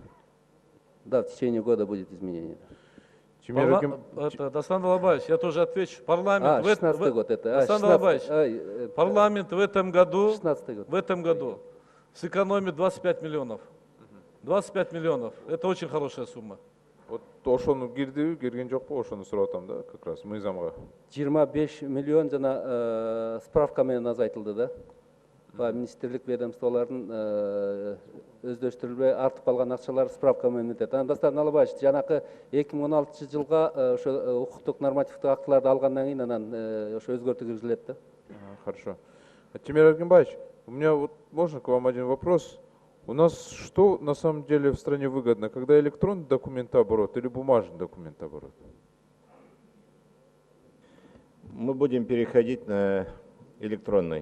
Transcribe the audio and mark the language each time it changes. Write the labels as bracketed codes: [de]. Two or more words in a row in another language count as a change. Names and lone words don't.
[ru] Да, в течение года будет изменение. Дастан Алабаевич, я тоже отвечу. Парламент, 16 год это. Дастан Алабаевич, парламент в этом году сэкономит 25 миллионов. 25 миллионов. Это очень хорошая сумма. [ky] Вот ошону кирген жок по ошону сурап атам, да, [ru] как раз мыйзамга. [ky] 25 миллион жана справка менен азайтылды да. Министрлик ведомстволордун өздөштүрүлбөй артып калган акчалар справка менен өтөт. Дастан Алабаевич, жанакы 2016 жылга ошо укуктук нормативдик актыларды алгандан кийин анан ошо өзгөртүү киргизилет да. [ru] Хорошо. Тимир Аргенбаевич, у меня вот можно к вам один вопрос. У нас что на самом деле в стране выгодно, когда электронный документооборот или бумажный документооборот? Мы будем переходить на электронный.